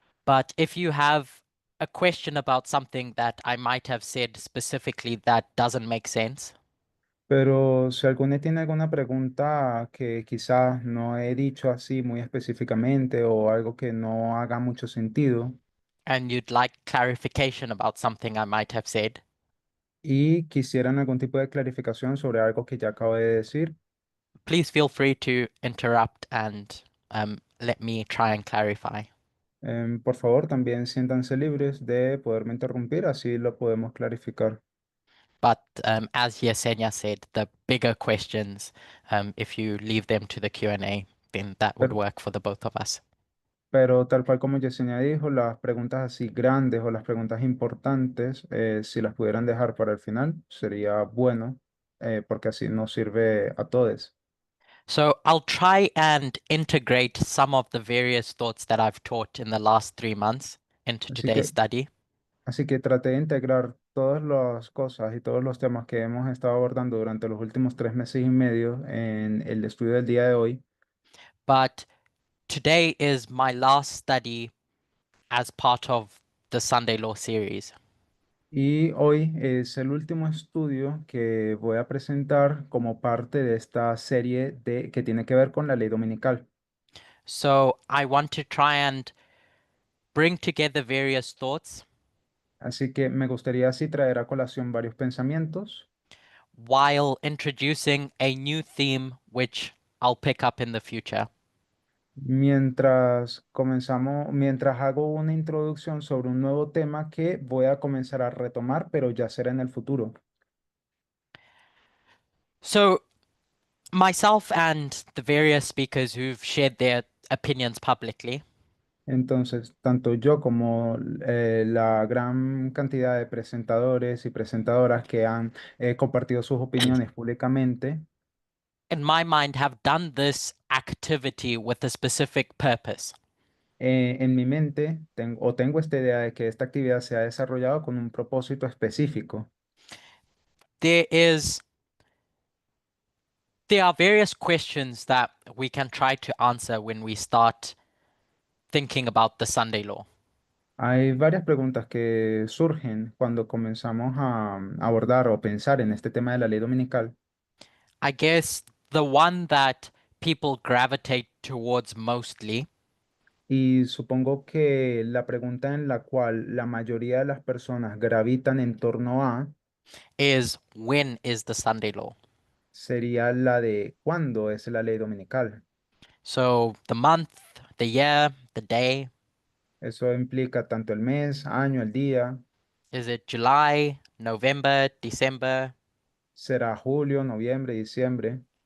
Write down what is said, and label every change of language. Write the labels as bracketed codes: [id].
[en] But if you have a question about something that I might have said specifically that doesn't make sense, [es] Pero si alguno tiene alguna pregunta que quizás no he dicho así muy específicamente o algo que no haga mucho sentido [en] and you'd like clarification about something I might have said, [es] y quisieran algún tipo de clarificación sobre algo que ya acabo de decir, [en] please feel free to interrupt and let me try and clarify. [es] por favor también siéntanse libres de poderme interrumpir, así lo podemos clarificar. [en] But as Yesenia said, the bigger questions, if you leave them to the Q&A, then that would [es] Pero, [en] work for the both of us. [es] pero tal cual como Yesenia dijo, las preguntas así grandes o las preguntas importantes, si las pudieran dejar para el final, sería bueno, porque así nos sirve a todos. [en] So I'll try and integrate some of the various thoughts that I've taught in the last 3 months into [es] Así [en] today's study. [es] Así que traté de integrar todas las cosas y todos los temas que hemos estado abordando durante los últimos 3 meses y medio en el estudio del día de hoy. [en] But today is my last study as part of the Sunday Law series. [es] Y hoy es el último estudio que voy a presentar como parte de esta serie que tiene que ver con la ley dominical. [en] So I want to try and bring together various thoughts [es] Así que me gustaría así traer a colación varios pensamientos [en] while introducing a new theme which I'll pick up in the future. [es] mientras hago una introducción sobre un nuevo tema que voy a comenzar a retomar, pero ya será en el futuro. [en] So myself and the various speakers who've shared their opinions publicly, [es] Entonces, tanto yo como la gran cantidad de presentadores y presentadoras que han compartido sus opiniones públicamente, [en] in my mind, have done this activity with a specific purpose. [es] en mi mente tengo esta idea de que esta actividad se ha desarrollado con un propósito específico. [en] There are various questions that we can try to answer when we start thinking about the Sunday law. [es] Hay varias preguntas que surgen cuando comenzamos a abordar o pensar en este tema de la ley dominical. [en] I guess the one that people gravitate towards mostly [es] Y supongo que la pregunta en la cual la mayoría de las personas gravitan en torno a [en] is when is the Sunday law? [es] sería la de ¿cuándo es la ley dominical? [en] So the month, the year, the day. [es] Eso implica tanto el mes, año, el día. [en] Is it July, November, December [es] ¿Será julio, noviembre, diciembre